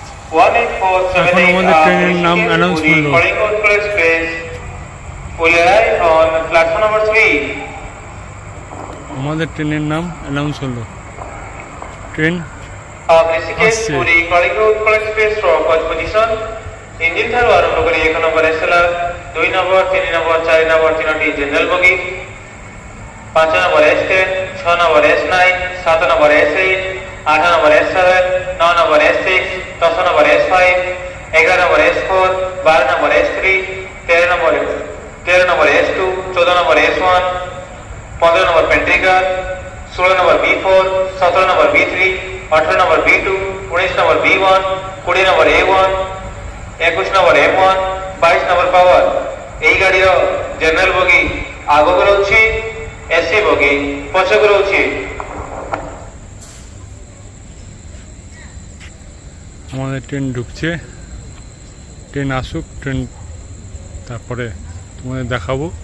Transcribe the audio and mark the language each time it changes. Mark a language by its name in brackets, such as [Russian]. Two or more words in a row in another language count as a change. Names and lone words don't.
[Bangla] এখন আমাদের ট্রেনের নাম অ্যানাউন্স করলো। আমাদের ট্রেনের নাম অ্যানাউন্স হলো, ট্রেন আসছে। [Odia] ইঞ্জিন ଠାରୁ ଆରମ୍ଭ କରି 1 ନମ୍ବର ଏସଏଲଆର, 2 ନମ୍ବର, 3 ନମ୍ବର, 4 ନମ୍ବର ତିନୋଟି ଜେନେରାଲ ବଗି, 5 ନମ୍ବର S10, 6 ନମ୍ବର S9, 7 ନମ୍ବର S8, 8 ନମ୍ବର S7, 9 ନମ୍ବର S6, 10 ନମ୍ବର S5, 11 ନମ୍ବର S4, 12 ନମ୍ବର S3, 13 ନମ୍ବର S2, 14 ନମ୍ବର S1, 15 ନମ୍ବର ପେଣ୍ଟ୍ରିକାର, 16 ନମ୍ବର B4, 17 ନମ୍ବର B3, 18 ନମ୍ବର B2, 19 ନମ୍ବର B1, 20 ନମ୍ବର A1, 21 ନମ୍ବର M1, 22 ନମ୍ବର ପାୱାର। ଏହି ଗାଡ଼ିର ଜେନେରାଲ ବଗି ଆଗକୁ ରହୁଛି, ଏସି ବଗି ପଛକୁ ରହୁଛି। [Bangla] আমাদের ট্রেন ঢুকছে, ট্রেন আসুক, ট্রেন তারপরে তোমাদের দেখাবো।